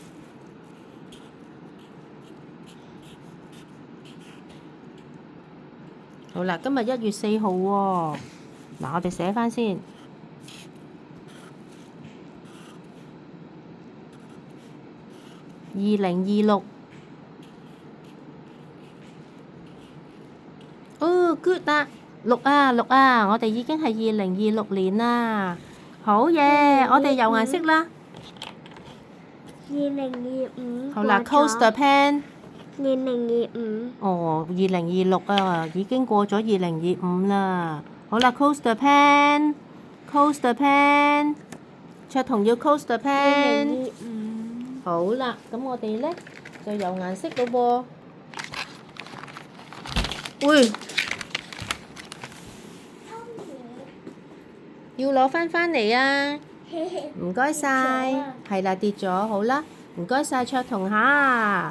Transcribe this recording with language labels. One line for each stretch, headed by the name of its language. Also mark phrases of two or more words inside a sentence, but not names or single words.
Cantonese: 好啦，今日1月4號喎，嗱，我哋寫返先。2026。哦，good 啦，6啊，我哋已經係2026年啦，好嘢！我哋油顏色啦。 2025。
English: 好啦 ，close the pen。
Cantonese: 2025。哦，2026啊，已經過咗2025啦。
English: 好啦 ，close the pen，close the pen。卓彤要 close the pen。
Cantonese: 2025。好啦，咁我哋咧就油顏色咯喎。喂，要攞返嚟啊！唔該晒，係啦，跌咗，好啦，唔該晒卓彤嚇。